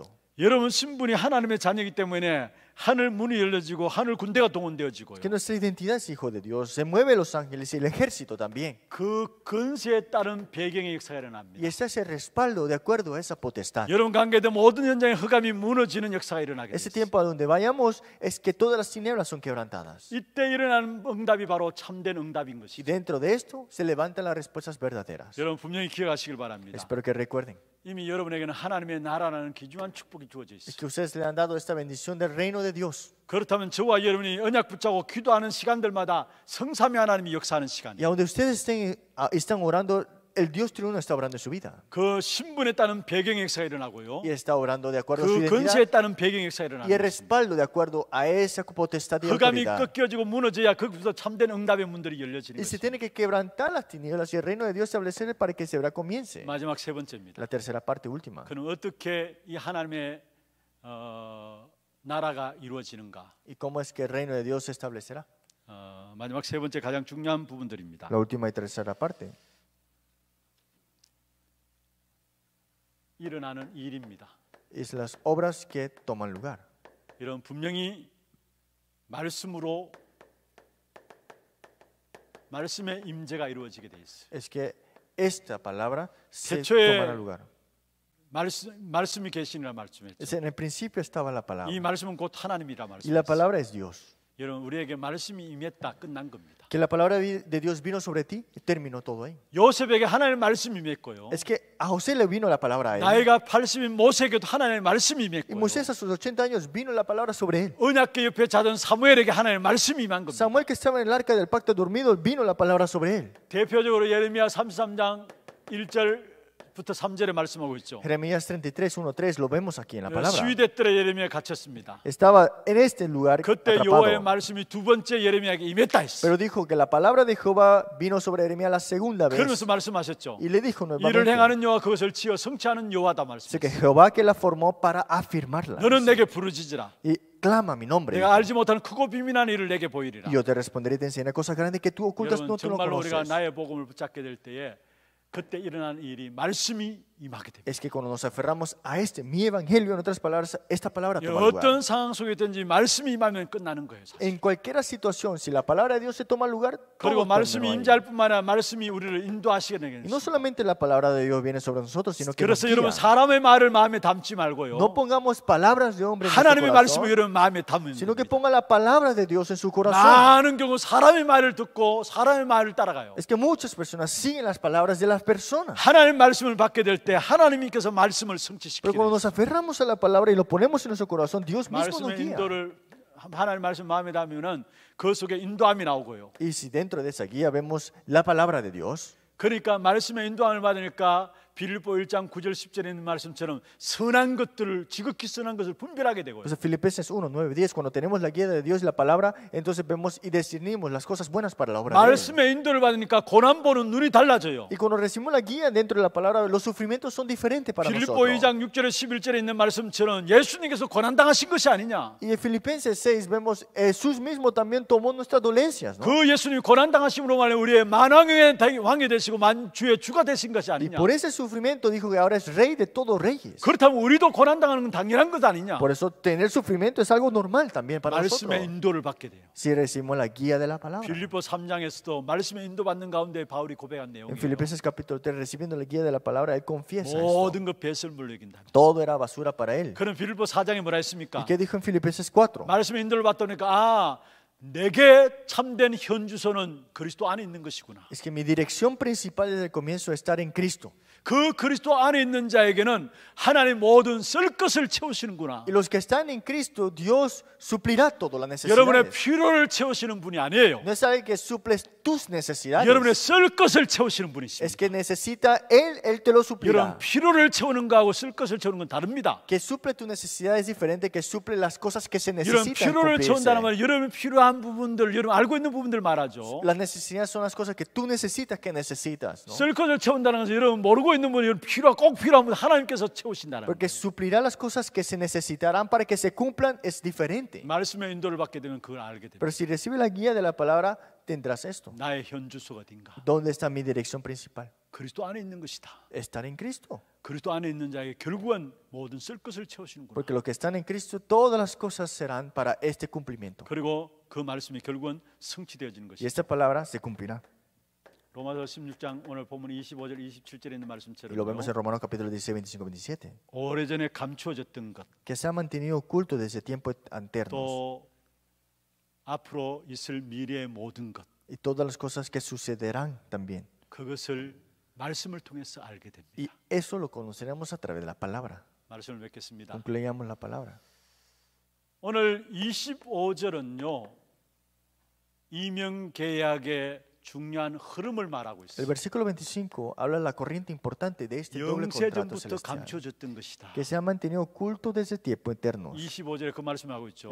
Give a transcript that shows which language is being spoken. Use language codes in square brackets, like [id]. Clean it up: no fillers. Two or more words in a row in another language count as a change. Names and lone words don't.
[ko] 여러분 신분이 하나님의 자녀이기 때문에 하늘 문이 열려지고 하늘 군대가 동원되어지고요. [es] Que nuestra identidad es hijo de Dios. Se mueve los ángeles y el ejército también. [ko] 그 근세에 따른 배경의 역사가 Y 일어납니다. [es] está ese respaldo de acuerdo a esa potestad. [ko] 여러분 관계된 모든 현장의 흑암이 무너지는 역사가 일어나게 Ese 됩니다. [es] tiempo a donde vayamos es que todas las tinieblas son quebrantadas. [ko] 이때 일어나는 응답이 바로 참된 응답인 Y 것이죠. [es] dentro de esto se levantan las respuestas verdaderas. [ko] 여러분 분명히 기억하시길 바랍니다. [es] Espero que recuerden. [ko] 이미 여러분에게는 하나님의 나라라는 귀중한 축복이 주어져 Es 있어요. [es] que ustedes le han dado esta bendición del reino de Dios. [ko] 그렇다면 저와 여러분이 언약 붙잡고 기도하는 시간들마다 성삼위 하나님이 역사하는 Y 시간이에요. [es] a donde ustedes están orando el Dios triuno está obrando en su vida. [ko] 그 신분에 따른 배경 역사가 일어나고요. [es] Y está obrando de acuerdo a su [ko] 그 근세에 identidad 따른 배경 역사가 [es] y el [ko] 일어나는 것입니다. [es] respaldo de acuerdo a esa potestad y [ko] 흑암이 autoridad. 꺾여지고 무너져야 거기서 참된 응답의 문들이 열려지는 [es] Y se 것입니다. tiene que quebrantar las tinieblas y el reino de Dios establecer para que se comience. [ko] 마지막 세 번째입니다. [es] La tercera parte última. [ko] 그는 어떻게 이 하나님의 나라가 이루어지는가? [es] ¿Y cómo es que el reino de Dios se establecerá? [ko] 마지막 세 번째 가장 중요한 부분들입니다. [es] La última y tercera parte. [ko] 일어나는 일입니다. [es] Es las obras que toman lugar. [ko] 이런 분명히 말씀으로 말씀의 임재가 이루어지게 돼 있어요. [es] Es que esta palabra se 태초에 tomará lugar. [ko] 말씀이 계시니라 말씀했죠. [es] Es en el principio estaba la palabra. [ko] 이 말씀은 곧 하나님이라 [es] Y la 말씀했어요. palabra es Dios. [ko] 여러분 우리에게 말씀이 임했다 끝난 겁니다. [es] Que la palabra de Dios vino sobre ti y terminó todo ahí. [ko] 요셉에게 하나님의 말씀이 임했고요. [es] Es que a José le vino la palabra a él. [ko] 나이가 80인 모세에게도 하나님의 말씀이 Y 임했고요. [es] Moisés a sus 80 años vino la palabra sobre él. [ko] 언약궤 옆에 자던 사무엘에게 하나님의 말씀이 임한 겁니다. [es] Samuel que estaba en el arca del pacto dormido vino la palabra sobre él. [ko] 대표적으로 예레미야 33장 1절부터 3절에 말씀하고 있죠. [es] Jeremías 33, 1, 3 lo vemos aquí en la palabra. [ko] 시위대 때 예레미야 갇혔습니다. [es] Estaba en este lugar [ko] 그때 여호와의 atrapado. 말씀이 두 번째 예레미야에게 임했다 했어요. [es] Pero dijo que la palabra de Jehová vino sobre Jeremías la segunda vez. [ko] 그러면서 말씀하셨죠. [es] Y le dijo 이를 nuevamente. [ko] 행하는 여호와 그것을 지어 성취하는 여호와다 [es] Así que 말씀하셨어요. Jehová que la formó para afirmarla. [ko] 너는 내게 부르짖으라. [es] Y clama mi nombre. [ko] 내가 알지 못하는 크고 비밀한 일을 내게 보이리라. [es] Y yo te responderé y te enseñaré cosas grandes que tú ocultas, 여러분 no tú no [ko] 정말로 우리가 conoces. 나의 복음을 붙잡게 될 때에 그때 일어나는 일이 말씀이 임하게 됩니다. [es] Es que cuando nos aferramos a mi evangelio, en otras palabras, esta palabra toma lugar. [ko] 어떤 상황 속에 있든지 말씀이 임하면 끝나는 거예요. 사실. [es] En cualquier situación, si la palabra de Dios se toma lugar, 그리고 todo 말씀이 terminó ahí. [ko] 임재할 뿐만 아니라 말씀이 우리를 인도하시게 되는 [es] Y no 것입니다. solamente la palabra de Dios viene sobre nosotros, sino que nos [ko] 그래서 여러분 guía. 사람의 말을 마음에 담지 말고요. [es] No pongamos palabras de hombre en 하나님의 nuestro 말씀을 corazón, [ko] 여러분 마음에 담으면 [es] sino que 됩니다. ponga la palabra de Dios en su corazón. [ko] 많은 경우 사람의 말을 듣고 사람의 말을 따라가요. [es] Es que muchas personas siguen las palabras de las personas. [ko] 하나님의 말씀을 받게 될 때 하나님께서 말씀을 성취시키게 [es] Pero cuando 돼요. nos aferramos a la palabra y lo ponemos en nuestro corazón, Dios mismo nos 말씀의 guía. [ko] 인도를 하나님의 말씀 마음에 담으면은 그 속에 인도함이 나오고요. [es] Y si dentro de esa guía vemos la palabra de Dios, [ko] 그러니까 말씀의 인도함을 받으니까 빌립보 1장 9절 10절에 있는 말씀처럼 선한 것들을 지극히 선한 것을 분별하게 되고요. [es] pues Filipenses 1, 9, 10, cuando tenemos la guía de Dios y la palabra, entonces vemos y discernimos las cosas buenas para la obra de Él. [ko] 말씀의 인도를 받으니까 고난 보는 눈이 달라져요. [es] Y cuando recibimos la guía dentro de la palabra, los sufrimientos son diferentes para 빌립보 nosotros. [ko] 2장 6절에 11절에 있는 말씀처럼 예수님께서 고난 당하신 것이 아니냐. [es] Y en Filipenses 6 vemos Jesús mismo también tomó nuestras dolencias, ¿no? [ko] 그 예수님이 고난 당하심으로 말해 우리의 만왕의 왕이 되시고 만주의 주가 되신 것이 Y 아니냐. [es] por ese sufrimiento dijo que ahora es rey de todos reyes. [ko] 그렇다면 우리도 고난 당하는 건 당연한 것 아니냐. [es] Por eso tener sufrimiento es algo normal también para 말씀의 nosotros. [ko] 인도를 받게 돼요. [es] Si recibimos la guía de la palabra. [ko] 빌립보 3장에서도 말씀의 인도받는 가운데 바울이 고백한 En 내용이에요. [es] Filipenses capítulo 3, recibiendo la guía de la palabra, él confiesa esto. [ko] 모든 것 배설물로 여긴다. [es] Todo era basura para él. [ko] 그럼 빌립보 4장에 뭐라 했습니까? [es] ¿Y qué dijo en Filipenses 4? [ko] 말씀의 인도를 받다니까 내게 참된 현주소는 그리스도 안에 있는 것이구나. [es] Es que mi dirección principal desde el comienzo es estar en Cristo. [ko] 그 그리스도 안에 있는 자에게는 하나님 모든 쓸 것을 채우시는구나. [es] Y los que están en Cristo, Dios suplirá todas las 여러분의 necesidades. [ko] 필요를 채우시는 분이 아니에요. [es] No es alguien que suple tus necesidades. [ko] 여러분의 쓸 것을 채우시는 분이십니다. [es] Es que necesita Él te lo suplirá. [ko] 여러분 필요를 채우는 거하고 쓸 것을 채우는 건 다릅니다. [es] Que suple tu necesidad es diferente que suple las cosas que se 여러분 necesitan [ko] 필요를 채운다는 cumplirse. 말은 여러분 필요한 부분들, 여러분 알고 있는 부분들 말하죠. [es] Las necesidades son las cosas que tú necesitas que necesitas, ¿no? [ko] 쓸 것을 채운다는 것은 여러분 모르고 있는 분이 여러분 꼭 필요한 분 하나님께서 채우신다는 거예요. [es] Porque suplirá las cosas que se necesitarán para que se cumplan es diferente. [ko] 말씀의 인도를 받게 되면 그걸 알게 됩니다. [es] Pero si recibes la guía de la palabra, tendrás esto. [ko] 나의 현주소가 어딘가? [es] ¿Dónde está mi dirección principal? [ko] 그리스도 안에 있는 것이다. [es] Estar en Cristo. [ko] 그리스도 안에 있는 자에게 결국은 모든 쓸 것을 채우시는구나. [es] Porque los que están en Cristo, todas las cosas serán para este cumplimiento. [ko] 그리고 그 말씀이 결국은 성취되어지는 Y 것이다. [es] esta palabra se cumplirá. [ko] 로마서 16장 오늘 보면 25절 27절에 있는 [es] Y lo 말씀처럼 vemos en Romanos capítulo 16, 25, 27. [ko] 오래전에 감추어졌던 것, [es] Que se ha mantenido oculto desde tiempos anternos. [ko] 또 앞으로 있을 미래의 모든 것, [es] Y todas las cosas que sucederán también. [ko] 그것을 말씀을 통해서 알게 됩니다. [es] Y eso lo conoceremos a través de la palabra. [ko] 말씀을 맺겠습니다. [es] Concluyamos la palabra. [ko] 오늘 25절은요 이명계약의 중요한 흐름을 말하고 El 있어요. [es] versículo 25 habla de la corriente importante de este doble contrato 영세전부터 celestial, [ko] 감춰졌던 것이다. [es] que se ha mantenido oculto desde tiempos eternos. [ko] 25절에 그 말씀하고 있죠.